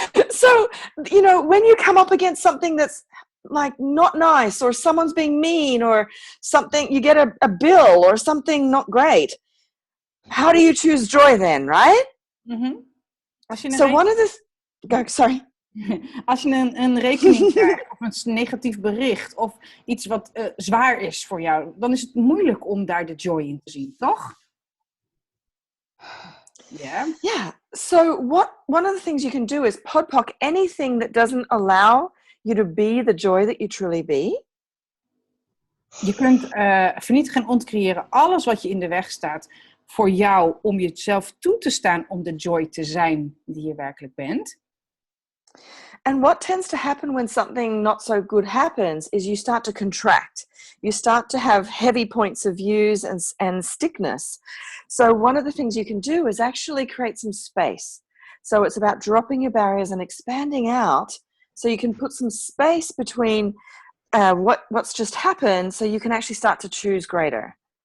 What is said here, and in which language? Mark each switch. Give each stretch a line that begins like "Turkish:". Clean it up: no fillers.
English: So, you know, when you come up against something that's like not nice, or someone's being mean, or something, you get a bill or something not great, how do you choose joy then, right? Mm-hmm. So one of the... Sorry.
Dutch: Als je een rekening krijgt of een negatief bericht of iets wat zwaar is voor jou, dan is het moeilijk om daar de joy in te zien, toch?
English: Yeah. Yeah. So one of the things you can do is podpoc anything that doesn't allow you to be the joy that you truly be.
Dutch: Je kunt vernietigen en ontcreëren alles wat je in de weg staat voor jou om jezelf toe te staan om de joy te zijn die je werkelijk bent.
English: And what tends to happen when something not so good happens is you start to contract. You start to have heavy points of views and stickness. So one of the things you can do is actually create some space. So it's about dropping your barriers and expanding out so you can put some space between what's just happened so you can actually start to choose greater.